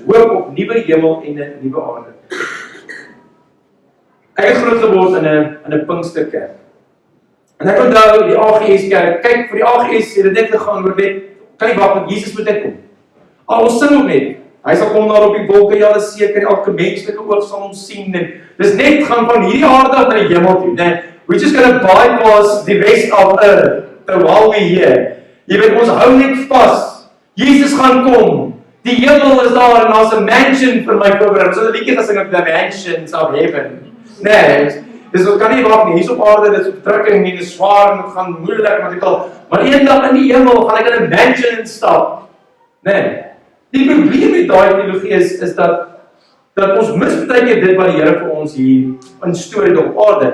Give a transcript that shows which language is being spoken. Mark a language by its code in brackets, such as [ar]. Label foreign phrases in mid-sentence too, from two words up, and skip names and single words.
[af] Hoop op nuwe hemel en 'n nuwe aarde. Ek het groot geword in 'n Pinksterkerk. En ek onthou die AGS kerk. Kyk, vir die AGS het dit net gegaan oor net kan nie wag dat Jesus moet uitkom. Ons sing ook net. Hy sal kom daar op die wolke, ja, is seker, elke menslike oog sal hom sien. En dis net gaan van hierdie aarde af na die hemel toe. Nee, [en] we're just gonna bypass the rest of earth while we're here. [af] Jy weet, ons hou net vas. Jesus gaan kom. Die hemel is daar en daar's 'n mansion vir my voorberei. So 'n liedjie gesing op [en] the mansions of heaven. [af] Nee, dis wat kan nie wag nie. Hier's op aarde, dit is verdrukking en dit is swaar en dit gaan moeilik met al. Maar eendag in die hemel gaan ek in 'n mansion instap. Nee. Die probleem met daai teologie is dat ons mis baie keer dit wat die Here vir ons hier instoor het op aarde.